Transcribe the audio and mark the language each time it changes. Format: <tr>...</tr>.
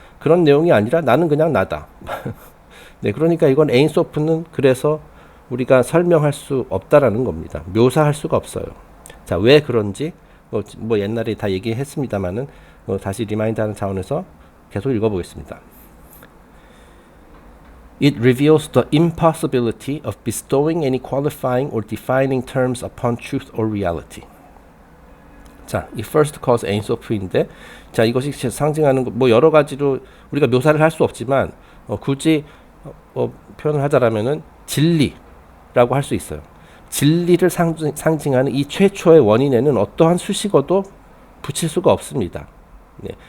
<ko>그런 내용이 아니라 나는 그냥 나다. 네, 그러니까 이건 에인소프는 그래서 우리가 설명할 수 없다라는 겁니다. 묘사할 수가 없어요. 자, 왜 그런지 뭐 옛날에 다 얘기했습니다만은 다시 리마인드하는 차원에서 계속 읽어보겠습니다.</ko> <en>It reveals the impossibility of bestowing any qualifying or defining terms upon truth or reality.</en> <ko>자, 이 first cause 에인소프인데, 자, 이것이 상징하는 뭐 여러 가지로 우리가 묘사를 할 수 없지만 굳이 표현을 하자라면은 진리라고 할 수 있어요. 진리를 상징하는 이 최초의 원인에는 어떠한 수식어도 붙일 수가 없습니다. 네.</ko>